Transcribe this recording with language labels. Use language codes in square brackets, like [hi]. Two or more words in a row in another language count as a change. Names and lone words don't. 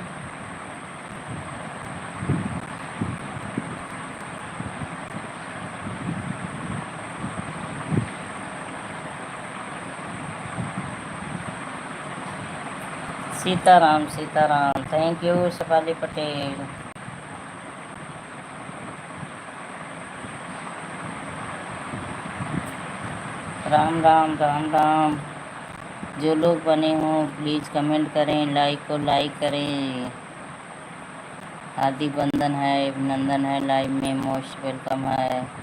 [hi] सीताराम सीताराम [en] thank you [hi] शेफाली पटेल। राम राम राम राम। जो लोग बने हों [en] please comment [hi] करें, लाइक को लाइक करें। हार्दिक बंधन है, अभिनंदन है, लाइव में [en] most welcome [hi] है।